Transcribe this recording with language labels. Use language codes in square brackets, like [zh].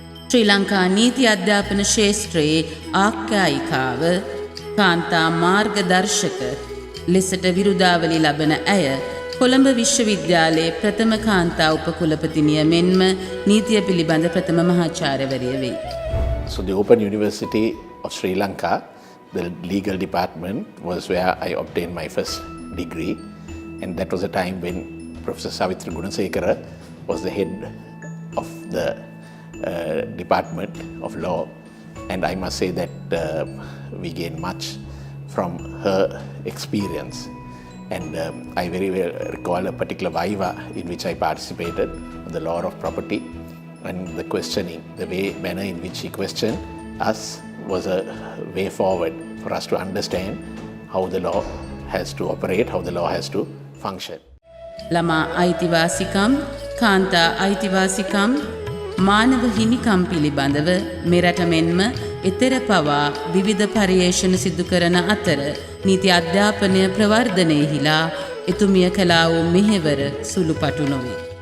[si] ශ්‍රී ලංකා නීති අධ්‍යාපන ශේෂ්ත්‍රයේ ආඛ්‍යායිකාව කාන්තා මාර්ගදර්ශක ලෙසට විරුදාවලි ලබන ඇය කොළඹ විශ්වවිද්‍යාලයේ ප්‍රථම කාන්තා උපකුලපතිනිය මෙන්ම නීතිය පිළිබඳ ප්‍රථම මහාචාර්යවරිය වෙයි. [en] So the Open University of Sri Lanka, the legal department was where I obtained my first degree, and that was a time when Professor Savitri Gunasekara was the head of the Department of Law, and I must say that we gained much from her experience. And I very well recall a particular viva in which I participated on the law of property, and the questioning, the manner in which she questioned us was a way forward for us to understand how the law has to operate, how the law has to function. [si] ළමා අයිතිවාසිකම්, කාන්තා අයිතිවාසිකම්, මානව හිමිකම් පිළිබඳව මෙරට මෙන්ම එතෙර පවා විවිධ පර්යේෂණ සිදු කරන අතර නීති අධ්‍යාපනය ප්‍රවර්ධනයෙහිලා එතුමිය කළා වූ මෙහෙවර සුළුපටු නොවේ.